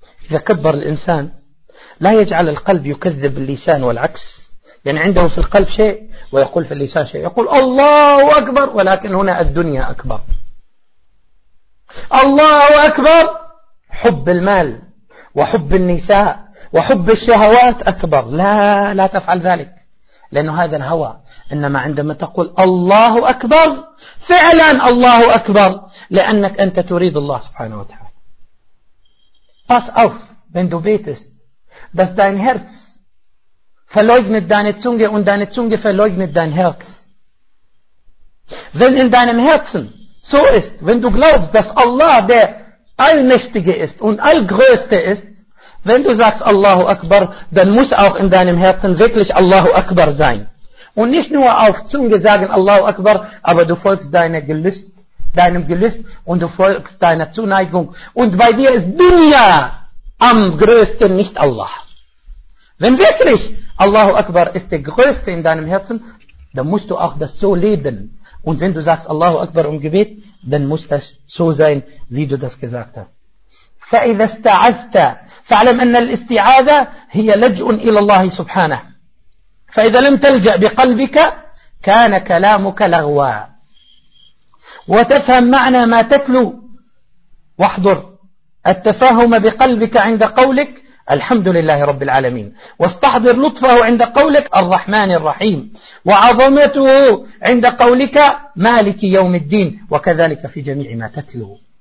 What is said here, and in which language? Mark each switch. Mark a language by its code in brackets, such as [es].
[ar] إذا كبر الإنسان لا يجعل القلب يكذب اللسان والعكس، يعني عنده في القلب شيء ويقول في اللسان شيء، يقول الله أكبر ولكن هنا الدنيا أكبر، الله أكبر حب المال وحب النساء وحب الشهوات أكبر. لا، لا تفعل ذلك، لأن هذا الهوى. إنما عندما تقول الله أكبر فعلا الله أكبر، لأنك أنت تريد الله سبحانه وتعالى. [de] Pass auf, wenn du betest, dass dein Herz verleugnet deine Zunge und deine Zunge verleugnet dein Herz. Wenn in deinem Herzen so ist, wenn du glaubst, dass Allah der Allmächtige ist und Allgrößte ist, wenn du sagst Allahu Akbar, dann muss auch in deinem Herzen wirklich Allahu Akbar sein. Und nicht nur auf Zunge sagen Allahu Akbar, aber du folgst deinem Gelüst und du folgst deiner Zuneigung. Und bei dir ist Dunya am größten, nicht Allah. Wenn wirklich Allahu Akbar ist der Größte in deinem Herzen, dann musst du auch das so leben. Und wenn du sagst Allahu Akbar im Gebet, dann muss das so sein, wie du das gesagt hast. [ar] فإذا استعذت فاعلم أن الاستعاذة هي لجؤ إلى الله سبحانه. فإذا لم تلجأ بقلبك كان كلامك لغوا. وتفهم معنى ما تتلو واحضر التفاهم بقلبك عند قولك الحمد لله رب العالمين، واستحضر لطفه عند قولك الرحمن الرحيم، وعظمته عند قولك مالك يوم الدين، وكذلك في جميع ما تتلو.